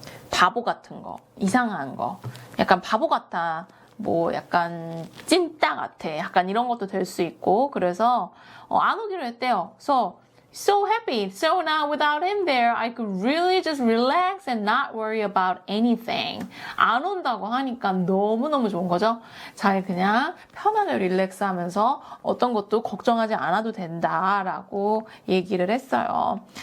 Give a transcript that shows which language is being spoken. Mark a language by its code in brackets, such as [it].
[ko] 바보 같은 거, 이상한 거, 약간 바보 같아, 뭐 약간 찐따 같아, 약간 이런 것도 될 수 있고 그래서 안 오기로 했대요. [en] So happy. So now without him there, I could really just relax and not worry about anything. [ko] 안 온다고 하니까 너무너무 좋은 거죠. 잘 그냥 편하게 릴렉스하면서 어떤 것도 걱정하지 않아도 된다라고 얘기를 했어요.